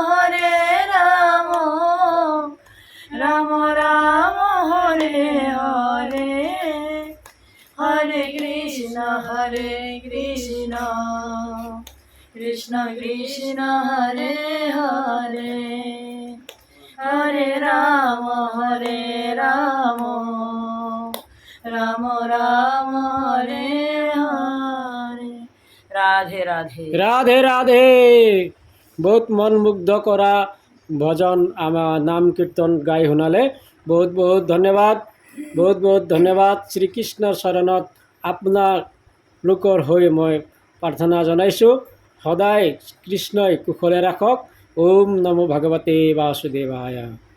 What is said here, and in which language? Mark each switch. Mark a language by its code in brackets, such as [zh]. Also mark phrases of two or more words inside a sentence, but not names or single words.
[as] রাম রাম হরে হরে, হরে কৃষ্ণ কৃষ্ণ কৃষ্ণ কৃষ্ণ হরে হরে, হরে রাম রাম রাম হরে হরে। রাধে রাধে। রাধে রাধে। বহুত মন মুগ্ধ করা ভজন আমার নাম কীর্তন গাই শুনালে। বহুত বহুত ধন্যবাদ, বহুত বহুত ধন্যবাদ। শ্ৰীকৃষ্ণৰ চৰণত আপোনাৰ লোকৰ হৈ মই প্ৰাৰ্থনা জনাইছোঁ। সদায় কৃষ্ণই কুশলে ৰাখক। [sa] ওম নমো ভগৱতে বাসুদেৱায়।